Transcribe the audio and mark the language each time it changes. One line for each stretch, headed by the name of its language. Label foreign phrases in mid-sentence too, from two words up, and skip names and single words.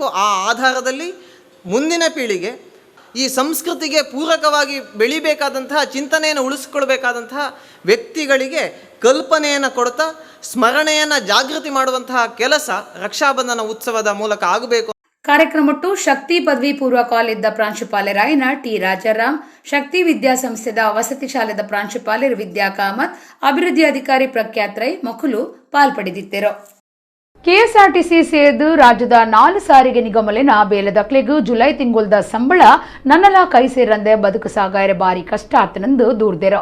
Kannada: ಆ ಆಧಾರದಲ್ಲಿ ಮುಂದಿನ ಪೀಳಿಗೆ ಈ ಸಂಸ್ಕೃತಿಗೆ ಪೂರಕವಾಗಿ ಬೆಳಿಬೇಕಾದಂತಹ ಚಿಂತನೆಯನ್ನು ಉಳಿಸ್ಕೊಳ್ಬೇಕಾದಂತಹ ವ್ಯಕ್ತಿಗಳಿಗೆ ಕಲ್ಪನೆಯನ್ನು ಕೊಡ್ತಾ ಸ್ಮರಣೆಯನ್ನು ಜಾಗೃತಿ ಮಾಡುವಂತಹ ಕೆಲಸ ರಕ್ಷಾಬಂಧನ ಉತ್ಸವದ ಮೂಲಕ ಆಗಬೇಕು.
Tulu: ಕಾರ್ಯಕ್ರಮಟ್ಟು ಶಕ್ತಿ ಪದವಿ ಪೂರ್ವ ಕಾಲೇಜದ ಪ್ರಾಂಶುಪಾಲರಾಯನ ಟಿ ರಾಜಾರಾಮ್, ಶಕ್ತಿ ವಿದ್ಯಾಸಂಸ್ಥೆದ ವಸತಿ ಶಾಲೆದ ಪ್ರಾಂಶುಪಾಲರು ವಿದ್ಯಾ ಕಾಮತ್, ಅಭಿವೃದ್ಧಿ ಅಧಿಕಾರಿ ಪ್ರಖ್ಯಾತ್ ರೈ ಮೊಕಲು ಪಾಲ್ಪಡೆದಿದ್ದರು. ಕೆಎಸ್ಆರ್ಟಿಸಿ ಸೇರಿದು ರಾಜ್ಯದ 4 ಸಾರಿಗೆ ನಿಗಮಲಿನ ಬೇಲೆದಕ್ಲೆಗೂ ಜುಲೈ ತಿಂಗುಲ್ದ ಸಂಬಳ ನನ್ನಲ ಕೈ ಸೇರಂದೆ ಬದುಕು ಸಾಗಾಯರೆ ಬಾರಿ ಕಷ್ಟ ಆತನಂದು ದೂರ್ದೆರು.